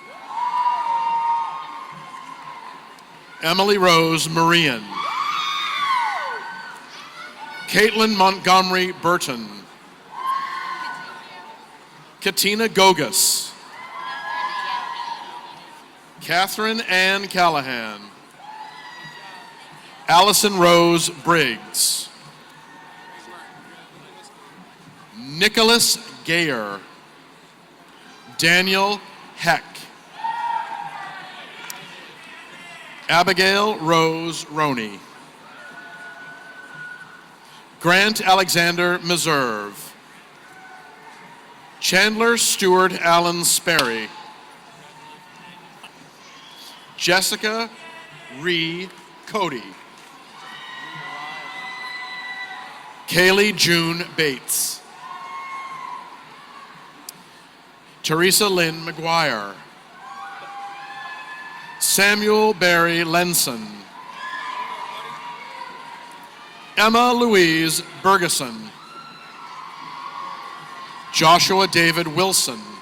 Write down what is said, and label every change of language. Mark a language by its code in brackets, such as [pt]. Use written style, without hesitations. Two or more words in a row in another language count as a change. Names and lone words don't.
[en] Emily Rose Marian. Caitlin Montgomery Burton. Katina Gogas. Catherine Ann Callahan. Allison Rose Briggs. Nicholas Gayer. Daniel Heck. Abigail Rose Roney. Grant Alexander Meserve. Chandler Stewart Allen Sperry. Jessica Ree Cody. Kaylee June Bates. Teresa Lynn McGuire. Samuel Barry Lenson. Emma Louise Bergeson. Joshua David Wilson.